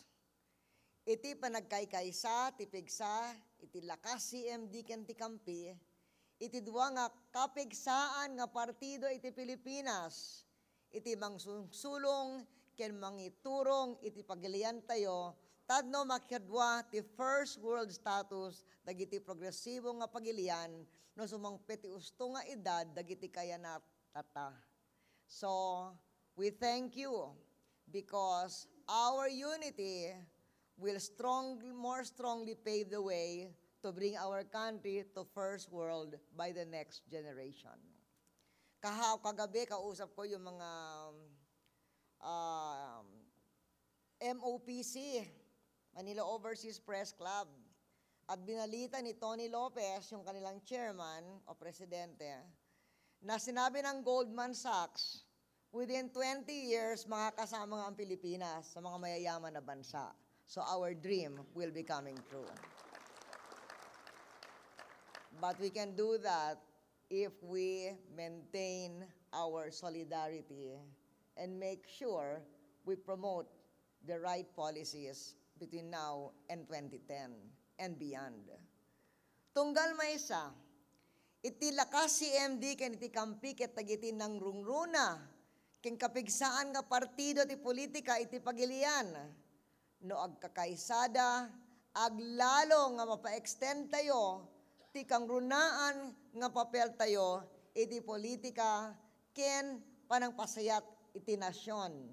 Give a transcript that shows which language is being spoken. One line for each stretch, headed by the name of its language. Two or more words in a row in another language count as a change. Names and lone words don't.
Iloko: Iti panagkaykaysa, ti pigsa, iti Lakas CMD ken ti Campi, iti dua nga kapigsaan nga partido iti Pilipinas, iti mangsulong ken mangiturong iti pagilian tayo, tadno makadwa ti
English: first world status
Iloko: dagiti progresibo nga pagilian no sumangpet ti usto nga edad dagiti kayanat tata.
English: So, we thank you because our unity will more strongly pave the way to bring our country to first world by the next generation.
Filipino: Kagabi, kausap ko yung mga MOPC, Manila Overseas Press Club. At binalita ni Tony Lopez, yung kanilang chairman o presidente, na sinabi ng Goldman Sachs,
English: within 20 years,
Filipino: makakasama ang Pilipinas sa mga mayayaman na bansa.
English: So our dream will be coming true. But we can do that if we maintain our solidarity and make sure we promote the right policies between now and 2010 and beyond.
Iloko: Tunggal maysa, iti Lakas CMD ken iti Campi ket dagiti nang rungruna ken kapigsaan nga partido ti politika iti pagilian. No agkakaysada, aglalo nga mapa-extend tayo ti kangrunaan nga papel tayo iti politika ken panangpasayat iti nasyon.